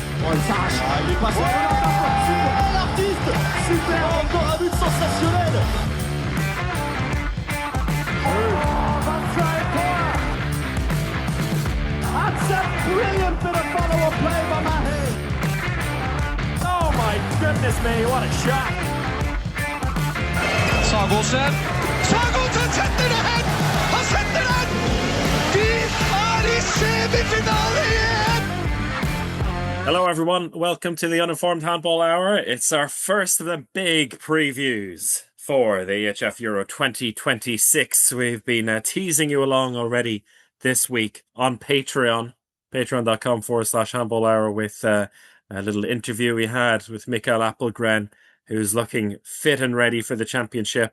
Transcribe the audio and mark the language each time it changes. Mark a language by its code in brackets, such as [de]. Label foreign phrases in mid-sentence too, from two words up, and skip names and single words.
[fr] pointage. Il est passé super, l'artiste. Super, encore un but sensationnel. [en] That's a brilliant bit of follow-up play by Mahe. Oh my goodness me, what a shot. [no] Sagosen setter det hen! Han setter den! Vi er i semifinale igjen! [en] Hello everyone, welcome to the Uninformed Handball Hour. It's our first of the big previews for the EHF Euro 2026. We've been teasing you along already this week on Patreon, patreon.com/handball hour, with a little interview we had with Mikael Appelgren, who's looking fit and ready for the championship.